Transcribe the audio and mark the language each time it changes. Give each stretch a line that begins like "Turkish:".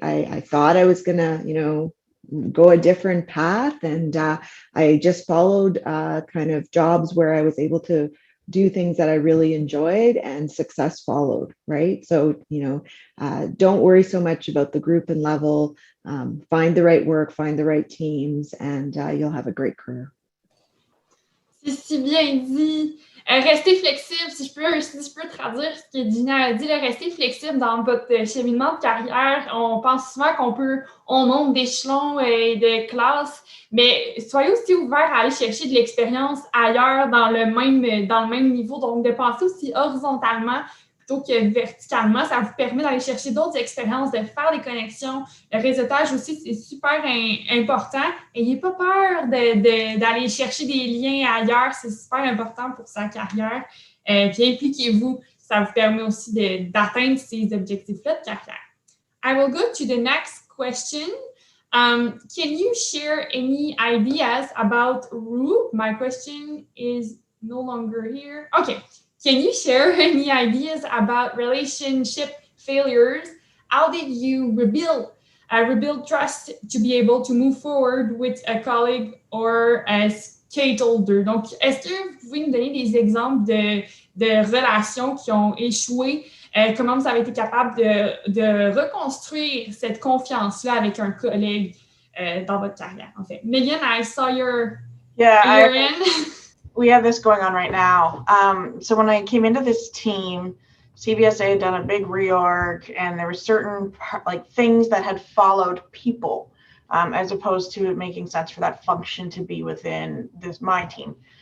English: I thought I was gonna, go a different path, and I just followed kind of jobs where I was able to do things that I really enjoyed, and success followed, right? So, don't worry so much about the group and level. Find the right work, find the right teams, and you'll have a great career.
French: C'est si bien dit. Restez flexible, si je peux traduire ce que Gina a dit, restez flexible dans votre cheminement de carrière. On pense souvent on monte d'échelons et de classe, mais soyez aussi ouverts à aller chercher de l'expérience ailleurs dans le même niveau, donc de penser aussi horizontalement plutôt que verticalement. Ça vous permet d'aller chercher d'autres expériences, de faire des connexions. Le réseautage aussi, c'est super important. N'ayez pas peur d'aller chercher des liens ailleurs. C'est super important pour sa carrière. Puis impliquez-vous. Ça vous permet aussi d'atteindre ces objectifs-là de carrière.
English: I will go to the next question. Can you share any ideas about Rue? My question is no longer here. Okay. Can you share any ideas about relationship failures? How did you rebuild trust to be able to move forward with a colleague or a stakeholder?
French: Donc, est-ce que vous pouvez nous donner des exemples de relations qui ont échoué? Comment vous avez été capable de reconstruire cette confiance-là avec un collègue dans votre carrière, en fait.
English: Megan, I saw your in. We have this going on right now. So when I came into this team, CBSA had done a big reorg, and there were certain things that had followed people, as opposed to it making sense for that function to be within my team.